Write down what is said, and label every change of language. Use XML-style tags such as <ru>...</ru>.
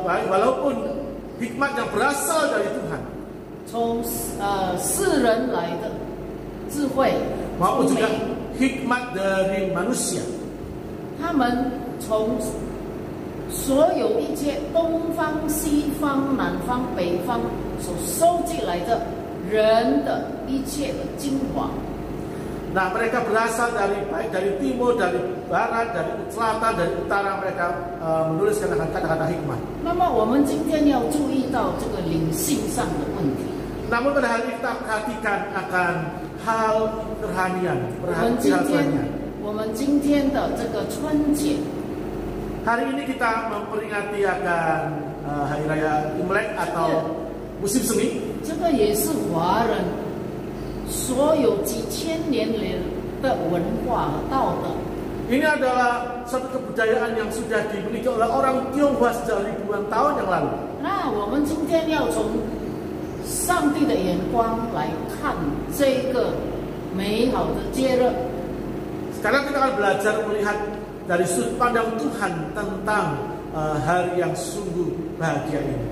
<id>walaupun hikmat yang berasal dari Tuhan,</id> <zh>从世人来的智慧，</zh> <id>maupun juga hikmat dari manusia.</id> <zh>他们从所有一切东方、西方、南方、北方所收集来的人的一切的精华。</zh> <id>Nah, mereka berasal baik dari timur, dari barat, dari selatan, dari utara. Mereka menuliskan kata-kata hikmat.</id> <zh>那么我们今天要注意到这个灵性上的问题。</zh> <id>Namun pada hari ini kita perhatikan akan hal kerohanian, perhatian.</id> <zh>我们今天的这个春节，</zh> <id>hari ini kita memperingati akan hari raya Imlek atau musim semi.</id> <zh>这个也是华人所有几千年来的文化和道德。</zh> <id>Ini adalah satu kebudayaan yang sudah dimiliki oleh orang Tionghoa sejak ribuan tahun yang lalu.</id> <zh>那我们今天要从上帝的眼光来看这个美好的节日。</zh> <id>Sekarang kita akan belajar melihat dari sudut pandang Tuhan tentang hari yang sungguh bahagia ini.</id>